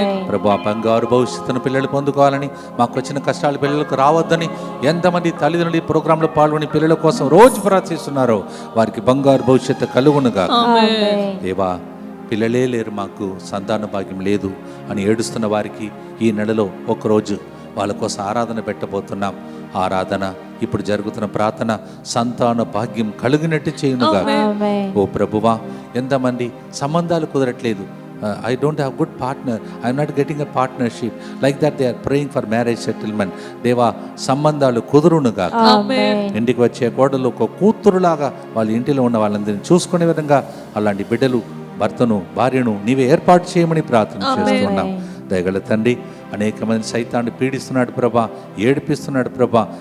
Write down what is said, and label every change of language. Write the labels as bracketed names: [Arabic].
[Telugu] ప్రభా, బంగారు భవిష్యత్తును పిల్లలు పొందుకోవాలని, మాకు వచ్చిన కష్టాలు పిల్లలకు రావద్దని ఎంతమంది తల్లిదండ్రులు ఈ ప్రోగ్రాంలో పాల్గొని పిల్లల కోసం రోజు ప్రార్థిస్తున్నారో వారికి బంగారు భవిష్యత్తు కలుగునుగా. దేవా, పిల్లలే లేరు, మాకు సంతాన భాగ్యం లేదు అని ఏడుస్తున్న వారికి ఈ నెలలో ఒకరోజు వాళ్ళ కోసం ఆరాధన పెట్టబోతున్నాం. ఆరాధన, ఇప్పుడు జరుగుతున్న ప్రార్థన సంతాన భాగ్యం కలిగినట్టు చేయునుగా. ఓ ప్రభువా, ఎంతమంది సంబంధాలు కుదరట్లేదు, [English] I don't have good partner, I'm not getting a partnership, like that they are praying for marriage settlement. [Telugu] దేవా, సంబంధాలు కుదురునుగా. ఇంటికి వచ్చే కోడలు ఒక కూతురులాగా వాళ్ళ ఇంటిలో ఉన్న వాళ్ళందరినీ చూసుకునే విధంగా అలాంటి బిడ్డలు, భర్తను, భార్యను నీవే ఏర్పాటు చేయమని ప్రార్థన చేస్తున్నాం. దయగల తండ్రి, అనేక మంది సైతాన్ని పీడిస్తున్నాడు ప్రభా, ఏడిపిస్తున్నాడు ప్రభా.